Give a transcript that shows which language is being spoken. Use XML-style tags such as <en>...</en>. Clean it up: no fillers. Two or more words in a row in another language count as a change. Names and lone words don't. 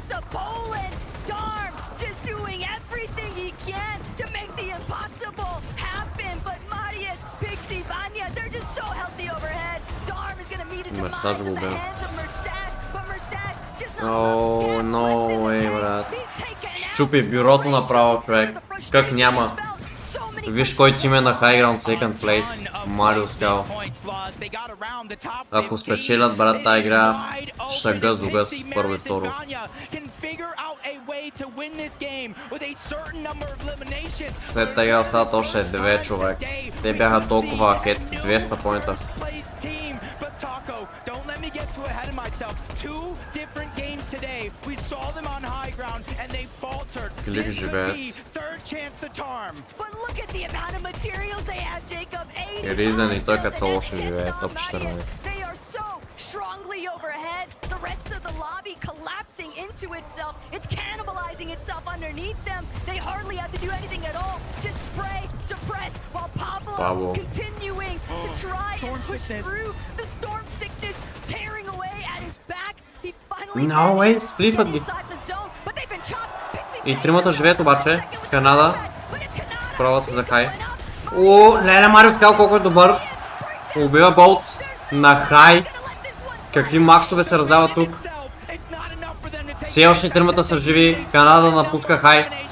<en>Poland. Darm just doing everything he can to make the impossible happen. But Marius, Pixie, Vanya, they're just so healthy overhead. Darm is gonna meet his demise in the hands of Mustache, but Mustache just no way,</en> <bg>брат. Щупи бюрото направо, човек. Как няма? Виж кой тим е на</bg> <en>High Ground Second Place.</en> <bg>Марио Скал. Ако спечелят, брат, тази игра, ще гъс до гъс първо и второ. След тази игра остават още 9 човек. Те бяха толкова ахет, 200 поинта.</bg> <en>Don't let me get too ahead of myself. 2 different games today. We saw them on high ground and they faltered. This could be third chance to Tarm. But look at the amount of materials they have, Jacob. 80.</en> <bg>Reason и той като още живее, топ 14.</bg> <en>They are so strongly overhead. The rest of the lobby collapsing into itself. It's cannibalizing itself underneath them. They hardly have to do anything at all. Just spray, suppress, while Pablo continuing to try and push through the storm sickness, tearing away at his back. He finally</en> <bg>сплитват ги.</bg> <en>inside the zone, but they've been chopped.</en> <bg>И тримата живеят обаче. Канада. Пробва се за хай. Леле, Марио Скал колко е добър. Убива болт на хай. Какви максове се раздават тук. Все още тримата са живи. Канада напуска хай.</bg>